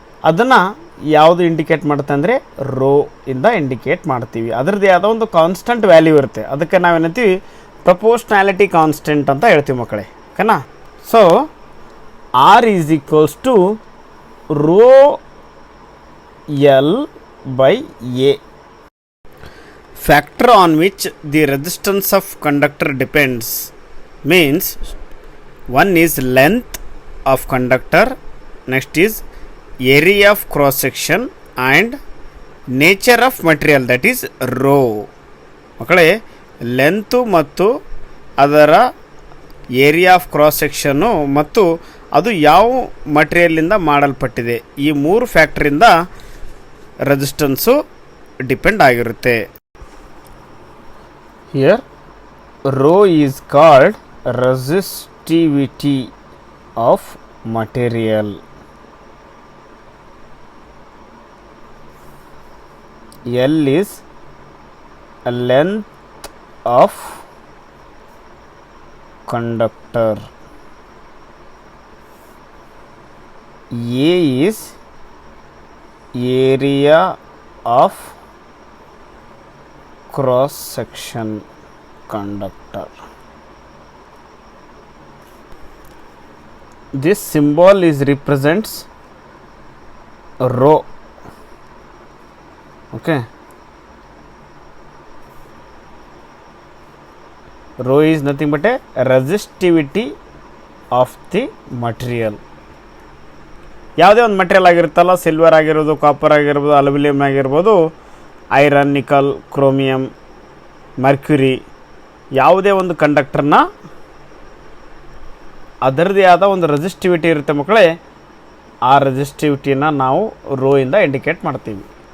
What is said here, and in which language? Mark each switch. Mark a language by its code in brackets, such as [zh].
[kn] ಅದನ್ನು ಯಾವುದು ಇಂಡಿಕೇಟ್ ಮಾಡುತ್ತೆ ಅಂದರೆ ರೋ ಇಂದ ಇಂಡಿಕೇಟ್ ಮಾಡ್ತೀವಿ. ಅದರದ್ದೇ ಆದ ಒಂದು ಕಾನ್ಸ್ಟೆಂಟ್ ವ್ಯಾಲ್ಯೂ ಇರುತ್ತೆ, ಅದಕ್ಕೆ ನಾವೇನಂತೀವಿ ಪ್ರಪೋರ್ಷನಾಲಿಟಿ ಕಾನ್ಸ್ಟೆಂಟ್ ಅಂತ ಹೇಳ್ತೀವಿ ಮಕ್ಕಳೇ. ಓಕೆನಾ? [en] So R is equals to rho L/a. Factor on which the resistance of conductor depends means one is length of conductor, next is area of cross section and nature of material, that is rho. [kn] ಮಕ್ಕಳೇ, length ಮತ್ತು ಅದರ area of cross section ಮತ್ತು ಅದು ಯಾವ ಮಟೀರಿಯಲಿಂದ ಮಾಡಲ್ಪಟ್ಟಿದೆ, ಈ 3 ಫ್ಯಾಕ್ಟ್ರಿಂದ resistance depend ಆಗಿರುತ್ತೆ. [en] Here rho is called resistivity of material. L is length of conductor. A is area of cross section conductor. This symbol is represents rho. Okay. Rho is nothing but a resistivity of the material. [kn] ಯಾವುದೇ ಒಂದು material ಆಗಿರುತ್ತಲ್ಲ, silver ಆಗಿರ್ಬೋದು, copper ಆಗಿರ್ಬೋದು, aluminium ಆಗಿರ್ಬೋದು, iron, ನಿಕಲ್, chromium, Mercury, ಯಾವುದೇ ಒಂದು ಕಂಡಕ್ಟರ್ನ ಅದರದೇ ಆದ ಒಂದು ರೆಸಿಸ್ಟಿವಿಟಿ ಇರುತ್ತೆ ಮಕ್ಕಳೇ, ಆ ರೆಸಿಸ್ಟಿವಿಟಿನ ನಾವು ರೋ ಇಂದ ಇಂಡಿಕೇಟ್ ಮಾಡ್ತೀವಿ.